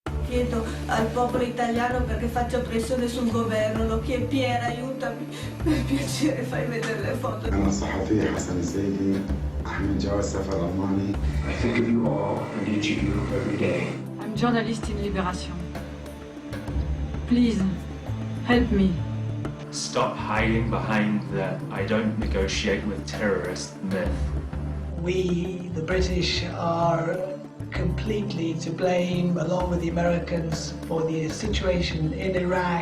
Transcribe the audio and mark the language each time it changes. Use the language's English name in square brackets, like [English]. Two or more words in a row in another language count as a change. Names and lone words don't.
[Italian] chiedo al popolo italiano perché faccio pressione sul governo, lo chiedo, Pier, aiutami, per piacere fai vedere le foto. [Arabic] أنا الصحفي حسن السيدي أحمد جواز سفر ألماني. [English] I think of you all and each of you every day. I'm journalist in Libération. Please, help me. Stop hiding behind the "I don't negotiate with terrorists" myth. We, the British, are completely to blame, along with the Americans, for the situation in Iraq.